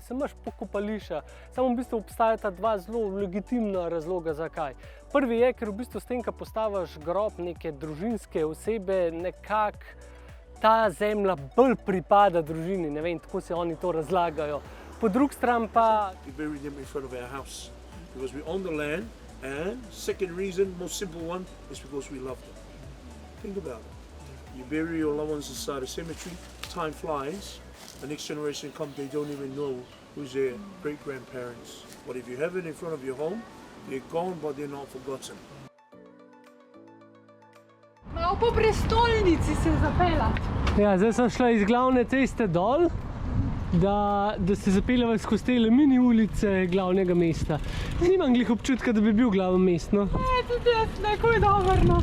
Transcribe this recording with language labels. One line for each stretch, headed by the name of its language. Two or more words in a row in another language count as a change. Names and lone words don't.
Slovenian: Se imaš pokopališča, samo v bistvu obstajata dva zelo legitimna razloga, zakaj. Prvi je, ker v bistvu s tem, ko postaviš grob neke družinske osebe, nekako ta zemlja bolj pripada družini, ne vem, tako se oni to razlagajo. Po drugi strani pa...
English: Because we own the land, and second reason, most simple one, is because we love them. Think about it. You bury your loved ones inside a cemetery, time flies, the next generation comes, they don't even know who's their great-grandparents. But if you have it in front of your home, they're gone, but they're not forgotten.
Slovenian: Malo po prestolnici se zapeljati. Ja, zdaj sem šla iz glavne ceste dol, da se zapeljeva skozi te mini ulice glavnega mesta. Nimam glih občutka, da bi bil glavno mest, no. Tudi jaz, neko je dobro.